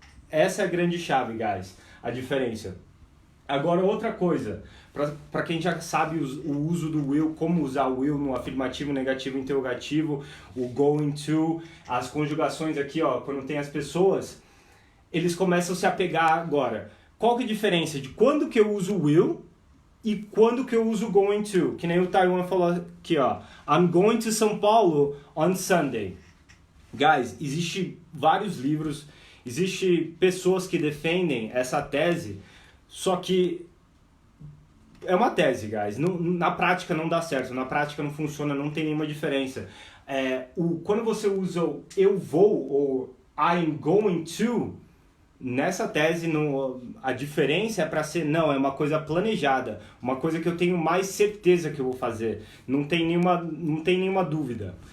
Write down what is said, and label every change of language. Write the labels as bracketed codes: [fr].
[pt] Essa é a grande chave, guys, a diferença. Agora, outra coisa, para quem já sabe o uso do will, como usar o will no afirmativo, negativo, interrogativo, o going to, as conjugações aqui, ó, quando tem as pessoas, eles começam a se apegar agora. Qual que é a diferença de quando que eu uso will e quando que eu uso going to? Que nem o Taiwan falou aqui, ó. [en] I'm going to São Paulo on Sunday. [pt] Guys, existe vários livros, existe pessoas que defendem essa tese, só que é uma tese, guys. Na prática não dá certo, na prática não funciona, não tem nenhuma diferença. Quando você usa o eu vou ou [en] I'm going to, [pt] nessa tese a diferença é para ser, não, é uma coisa planejada, uma coisa que eu tenho mais certeza que eu vou fazer, não tem nenhuma dúvida.